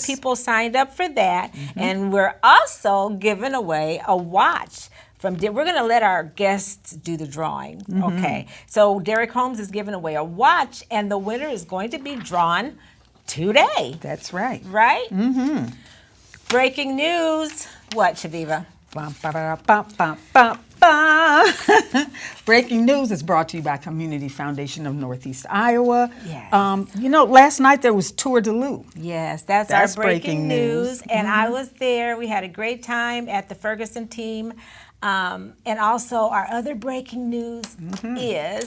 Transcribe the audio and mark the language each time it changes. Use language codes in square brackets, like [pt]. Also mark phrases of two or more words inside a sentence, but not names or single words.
[en] people signed up for that. And we're also giving away a watch. We're going to let our guests do the drawing, okay? So Derek Holmes is giving away a watch, and the winner is going to be drawn today, That's right. right? Breaking news. What, Chaveevah? Bum, ba, ba, ba, ba, ba, ba. Breaking news is brought to you by Community Foundation of Northeast Iowa. Yes. You know, last night there was Tour de Lou. Yes, that's That's our breaking breaking news. news. And I was there. We had a great time at the Ferguson team. And also our other breaking news is